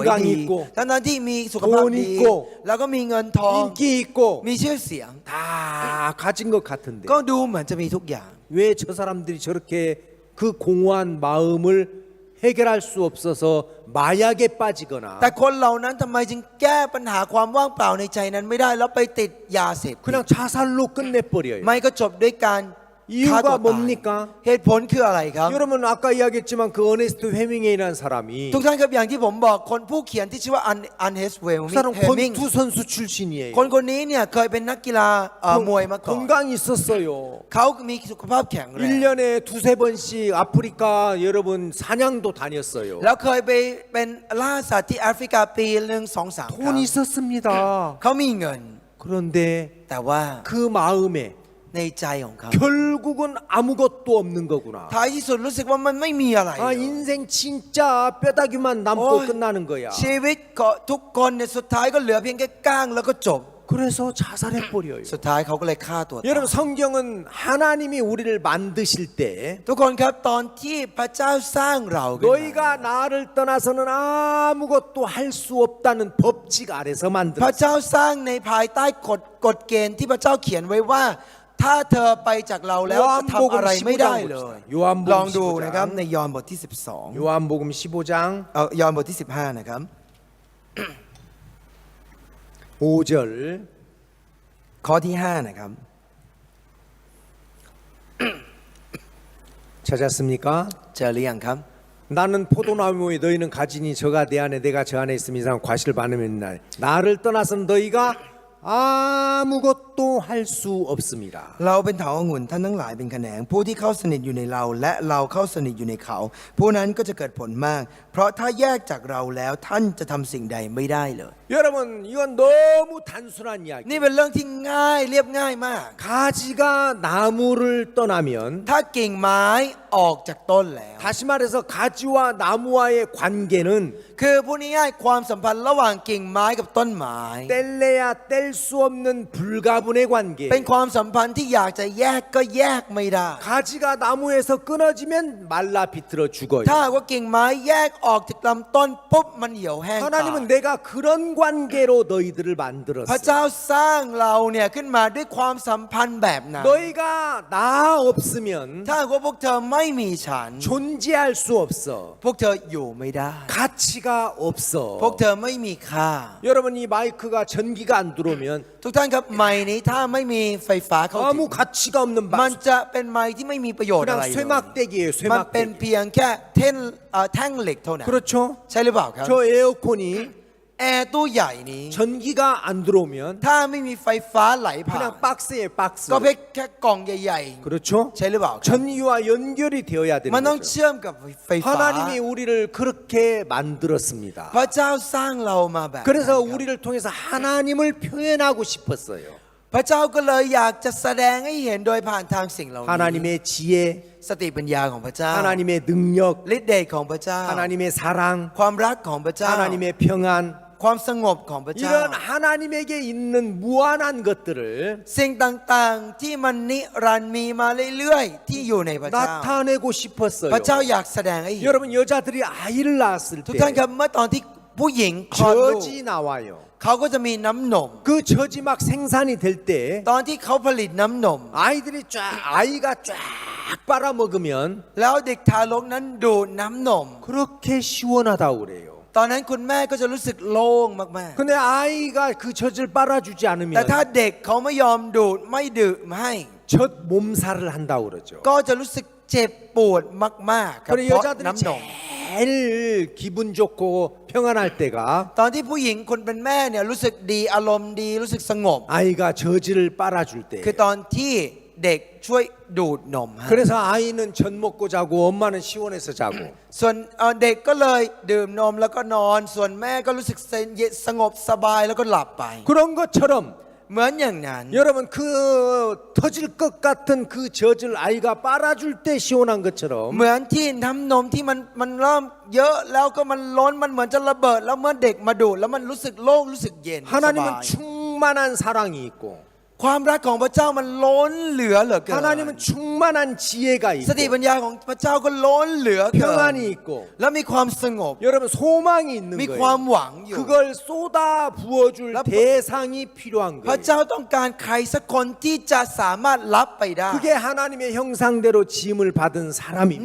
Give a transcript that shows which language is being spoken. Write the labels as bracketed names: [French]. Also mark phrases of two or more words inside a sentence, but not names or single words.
[Korean] 건강 [Thai] ดี [Korean] 있고 [Thai] ทั้งที่มีสุขภาพ [Korean] 돈 [Thai] ดี [Korean] 있고 [Thai] แล้วก็มีเงินทอง [Korean] 인기 있고 [Thai] มีชื่อเสียง [Korean] 다 가진 것 같은데 [Thai] ก็ดูเหมือนจะมีทุกอย่าง [Korean] 왜 저 사람들이 저렇게 그 공허한 마음을 해결할 수 없어서 마약에 빠지거나 [Thai] แต่คนเหล่านั้นทำไมจึงแก้ปัญหาความว่างเปล่าในใจนั้นไม่ได้แล้วไปติดยาเสพติด [Korean] 그냥 자살로 끝내버려요. [Thai] ไม่ก็จบด้วยการ [Korean] 이유가 [Thai] ฆ่าตัวตาย [Korean] 뭡니까? [Thai] เหตุผลคืออะไรครับ [Korean] 여러분 아까 이야기했지만 그 어네스트 헤밍웨이라는 사람이 [Thai] ทุกท่านครับอย่างที่ผมบอกคนผู้เขียนที่ชื่อว่าอันเฮสเวล [Korean] 그 사람 [Thai] เฮมิง [Korean] 권투 선수 출신이에요. [Thai] คนนี้เนี่ยเคยเป็นนักกีฬามวยมาก่อน [Korean] 건강이 있었어요. [Thai] เขามีสุขภาพแข็งแรง [Korean] 1년에 2-3번씩 아프리카 여러분 사냥도 다녔어요. [Thai] แล้วเคยไปเป็นล่าสัตว์ที่แอฟริกาปีหนึ่ง2-3 ครั้ง [Korean] 돈 있었습니다. [Thai] เขามีเงิน [Korean] 그런데 [Thai] แต่ว่า [Korean] 그 마음에 [Thai] ในใจของเขา [Korean] 결국은 아무것도 없는 거구나. [Thai] ท้ายที่สุดรู้สึกว่ามันไม่มีอะไร [Korean] 아, 인생 진짜 뼈다귀만 남고 어이, 끝나는 거야. [Thai] ชีวิตก็ทุกคนเนี่ยสุดท้ายก็เหลือเพียงแค่ก้างแล้วก็จบ [Korean] 그래서 자살해 버려요. [Thai] สุดท้ายเขาก็เลยฆ่าตัวตาย [Korean] 여러분 성경은 하나님이 우리를 만드실 때 [Thai] ทุกคนครับตอนที่พระเจ้าสร้างเราขึ้นมา [Korean] 너희가 나를 떠나서는 아무것도 할 수 없다는 법칙 아래서 [Thai] พระ [Korean] 만들었어. [Thai] เจ้าสร้างในภายใต้กฎเกณฑ์ที่พระเจ้าเขียนไว้ว่า ถ้าเธอไปจากเราแล้วจะทำอะไรไม่ได้เลย ลองดูนะครับในยอห์นบทที่ 12 [Korean] 요한복음 15장 [Thai] ยอห์นบทที่ 15 นะครับ [Korean] 5절 [Thai] ข้อที่ 5 นะครับ [Korean] 찾았습니까? [Thai] เจอหรือยังครับ [Korean] 나는 포도나무에 너희는 가지니 저가 내 안에 내가 저 안에 있으면 이 사람 과실을 받으면 나를 떠나서는 너희가 아무것도 할 수 없습니다. [Thai] เราเป็นเถาองุ่นท่านทั้งหลายเป็นแขนงผู้ที่เข้าสนิทอยู่ในเราและเราเข้าสนิทอยู่ในเขาผู้นั้นก็จะเกิดผลมาก เพราะถ้าแยกจากเราแล้วท่านจะทำสิ่งใดไม่ได้เลย [Korean] 여러분 이건 너무 단순한 이야기. [Thai] นี่เป็นเรื่องที่ง่ายเรียบง่ายมาก [Korean] 가지가 나무를 떠나면 [Thai] ถ้ากิ่งไม้ออกจากต้นแล้ว [Korean] 다시 말해서 가지와 나무와의 관계는 [Thai] คือพูดง่ายๆความสัมพันธ์ระหว่างกิ่งไม้กับต้นไม้ [Korean] 뗄래야 뗄 수 없는 불가분의 관계. [Thai] เป็นความสัมพันธ์ที่อยากจะแยกก็แยกไม่ได้ [Korean] 가지가 나무에서 끊어지면 말라 비틀어 죽어요. [Thai] ถ้าหากว่ากิ่งไม้แยกออกจากลำต้นปุ๊บมันเหี่ยวแห้งตาย [Korean] 하나님은 내가 그런 관계로 너희들을 [Thai] พระ [Korean] 만들었어. [Thai] เจ้าสร้างเราเนี่ยขึ้นมาด้วยความสัมพันธ์แบบนั้น [Korean] 너희가 나 없으면 [Thai] ถ้าหากว่าพวกเธอไม่มีฉัน [Korean] 존재할 수 없어. [Thai] พวกเธออยู่ไม่ได้ [Korean] 가치가 없어. [Thai] พวกเธอไม่มีค่า [Korean] 여러분 이 마이크가 전기가 안 들어오면 [Thai] ทุกท่านครับไม้นี้ถ้าไม่มีไฟฟ้าเข้าถึง [Korean] 아무 가치가 없는 [Thai] มัน [Korean] 바, [Thai] จะเป็นไม้ที่ไม่มีประโยชน์อะไร [Korean] 그냥 [Thai] เลย [Korean] 쇠막대기예요. [Thai] มันเป็น [Korean] 쇠막대기. [Thai] เพียงแค่แท่งเหล็กเท่านั้น [Korean] 그렇죠? [Thai] ใช่หรือเปล่าครับ [Korean] 저 에어컨이 [Thai] แอร์ตู้ใหญ่นี้ [Korean] 전기가 안 들어오면 [Thai] ถ้าไม่มีไฟฟ้าไหลผ่าน [Korean] 그냥 박스에 박스. [Thai] ก็เพียงแค่กล่องใหญ่ [Korean] 그렇죠? [Thai] ๆ ใช่หรือเปล่าครับ [Korean] 전기와 연결이 되어야 [Thai] มัน [Korean] 되는 [Thai] ต้อง [Korean] 거죠. [Thai] เชื่อมกับไฟฟ้า [Korean] 하나님이 우리를 그렇게 만들었습니다. [Thai] พระเจ้าสร้างเรามาแบบนั้น [Korean] 그래서 [Thai] ครับ [Korean] 우리를 통해서 하나님을 표현하고 싶었어요. [Thai] พระเจ้าก็เลยอยากจะแสดงให้เห็นโดยผ่านทางสิ่งเหล่านี้ [Korean] 하나님의 지혜, [Thai] สติปัญญาของพระเจ้า [Korean] 하나님의 능력, [Thai] ฤทธิ์เดชของพระเจ้า [Korean] 하나님의 사랑, [Thai] ความรักของพระเจ้า [Korean] 하나님의 평안, [Thai] ความสงบของพระเจ้า [Korean] 이런 하나님에게 있는 무한한 것들을 [Thai] สิ่งต่างๆที่มันนิรันดร์มีมาเรื่อยๆที่อยู่ในพระเจ้า [Korean] 나타내고 싶었어요. [Thai] พระเจ้าอยากแสดงให้เห็น [Korean] 여러분 여자들이 아이를 낳았을 [Thai] ทุก [Korean] 때 [Thai] ท่านครับเมื่อตอนที่ผู้หญิงคลอดลูก [Korean] 젖이 나와요. [Thai] เขาก็จะมีน้ำนม [Korean] 그 젖이 막 생산이 될 때 [Thai] ตอนที่เขาผลิตน้ำนม [Korean] 아이가 쫙 빨아먹으면 [Thai] แล้วเด็กทารกนั้นดูดน้ำนม [Korean] 그렇게 시원하다고 그래요. [Thai] ตอนนั้นคุณแม่ก็จะรู้สึกโล่งมาก [Korean] 근데 아이가 그 젖을 빨아주지 [Thai] ๆ [Korean] 않으면 [Thai] แต่ถ้าเด็กเขาไม่ยอมดูดไม่ดื่มให้ [Korean] 젖 몸살을 한다고 그러죠. [Thai] ก็จะรู้สึกเจ็บปวดมากๆครับ [Korean] 그래 [Thai] เพราะ [Korean] 여자들이 [Thai] น้ำนม [Korean] 제일 기분 좋고 평안할 때가 [Thai] ตอนที่ผู้หญิงคนเป็นแม่เนี่ยรู้สึกดีอารมณ์ดีรู้สึกสงบ [Korean] 아이가 젖을 빨아줄 때. [Thai] คือตอนที่เด็กช่วยดูดนมให้ [Korean] 그래서 아이는 젖 먹고 자고 엄마는 시원해서 자고. [Thai] ส่วนเด็กก็เลยดื่มนมแล้วก็นอน ส่วนแม่ก็รู้สึกสงบสบายแล้วก็หลับไป [Korean] 그런 것처럼 [Thai] เหมือนอย่างนั้น [Korean] 여러분 그 터질 것 같은 그 젖을 아이가 빨아줄 때 시원한 것처럼 [Thai] เหมือนที่น้ำนมที่มันเริ่มเยอะแล้วก็มันล้นมันเหมือนจะระเบิด แล้วเมื่อเด็กมาดูดแล้วมันรู้สึกโล่งรู้สึกเย็นสบาย [Korean] 하나님은 충만한 사랑이 있고 [Thai] ความรักของพระเจ้ามันล้นเหลือเหลือเกิน [Korean] 하나님은 충만한 지혜가 [Thai] สติ [Korean] 있고 [Thai] ปัญญาของพระเจ้าก็ล้นเหลือเกิน [Korean] 평안이 있고 [Thai] แล้วมีความสงบ [Korean] 여러분 소망이 있는 [Thai] มีความ [Korean] 거예요. [Thai] หวังอยู่ [Korean] 그걸 쏟아 부어줄 대상이 필요한 [Thai] พระ [Korean] 거예요. [Thai] เจ้าต้องการใครสักคนที่จะสามารถรับไปได้ [Korean] 그게 하나님의 형상대로 지음을 받은 사람입니다.